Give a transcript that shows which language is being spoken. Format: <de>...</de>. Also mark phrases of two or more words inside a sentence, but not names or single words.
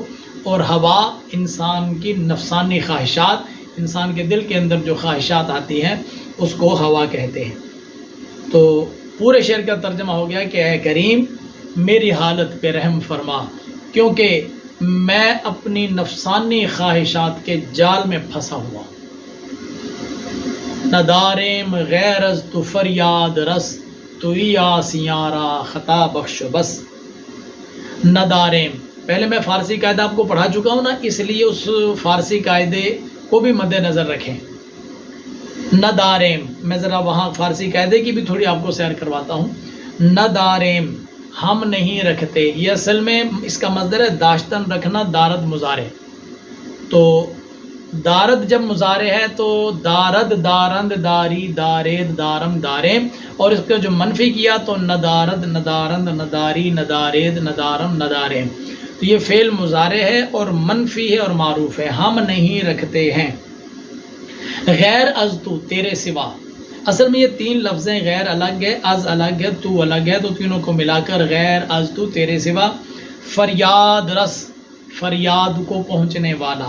<ur>اور ہوا انسان کی نفسانی خواہشات، انسان کے دل کے اندر جو خواہشات آتی ہیں اس کو ہوا کہتے ہیں۔ تو پورے شعر کا ترجمہ ہو گیا کہ اے کریم میری حالت پہ رحم فرما، کیونکہ میں اپنی نفسانی خواہشات کے جال میں پھنسا ہوا ہوں۔</ur> <fa>نداریم غیر از تو فریاد رس، تو آسیارا خطا بخش بس۔</fa> <ur>نداریم، پہلے میں فارسی قاعدہ آپ کو پڑھا چکا ہوں نا، اس لیے اس فارسی قاعدے کو بھی مد نظر رکھیں۔ نداریم، میں ذرا وہاں فارسی قاعدے کی بھی تھوڑی آپ کو سیر کرواتا ہوں۔ نداریم، ہم نہیں رکھتے، یہ اصل میں اس کا مصدر ہے داشتن رکھنا، دارد مضارع۔ تو دارد جب مضارع ہے تو</ur> <fa>دارد، دارند، داری، دارید، دارم، داریم،</fa> <ur>اور اس کا جو منفی کیا تو</ur> <fa>ندارد، ندارند، نداری، ندارید، ندارم، نداریم۔</fa> <ur>تو یہ فعل مضارع ہے اور منفی ہے اور معروف ہے، ہم نہیں رکھتے ہیں۔</ur> <fa>غیر از تو،</fa> <ur>تیرے سوا، اصل میں یہ تین لفظ ہیں، غیر الگ ہے، از الگ ہے، تو الگ ہے، تو تینوں کو ملا کر</ur> <fa>غیر از تو،</fa> <ur>تیرے سوا۔</ur> <fa>فریاد رس،</fa> <ur>فریاد کو پہنچنے والا۔</ur>